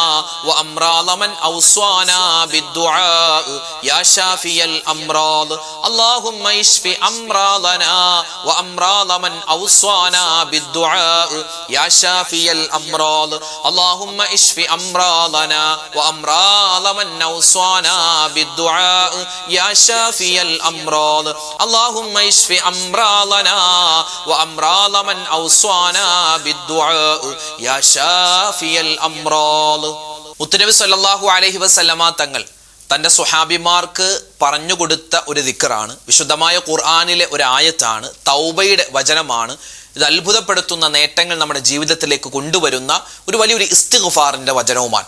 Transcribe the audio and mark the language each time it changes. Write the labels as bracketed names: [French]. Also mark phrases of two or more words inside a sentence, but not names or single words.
[Arabic] وأمراض من أوصانا بالدعاء يا شافي الأمراض اللهم اشف أمراضنا وأمراض من أوصانا بالدعاء يا شافي الأمراض اللهم اشف أمراضنا وأمراض من أوصانا بالدعاء يا شافي الأمراض اللهم اشف أمراضنا وأمراض من أوصانا بالدعاء يا شافي الأمراض [Malayalam] മുത്തുനബി [Arabic] صلى الله عليه وسلم [Malayalam] തങ്ങൾ തൻ്റെ സ്വഹാബിമാർക്ക് പറഞ്ഞു കൊടുത്ത ഒരു ദിക്റാണ്. വിശുദ്ധമായ ഖുർആനിലെ ഒരു ആയത്താണ്, തൗബയുടെ വചനമാണ്. ഇത് അത്ഭുതപ്പെടുത്തുന്ന നേട്ടങ്ങൾ നമ്മുടെ ജീവിതത്തിലേക്ക് കൊണ്ടുവരുന്ന ഒരു വലിയൊരു ഇസ്തിഗ്ഫാറിന്റെ വചനവുമാണ്.